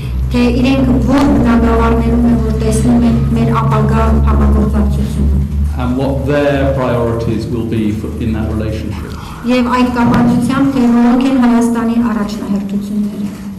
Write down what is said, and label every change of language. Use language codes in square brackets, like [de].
[hy] Թե իրենք որ բնագավառներում են, որ տեսնում են մեր ապագա համագործակցությունը [en] And what their priorities will be in that relationship. [hy] Եվ այդ կապակցությամբ թե որոնք են Հայաստանի առաջնահերթությունները.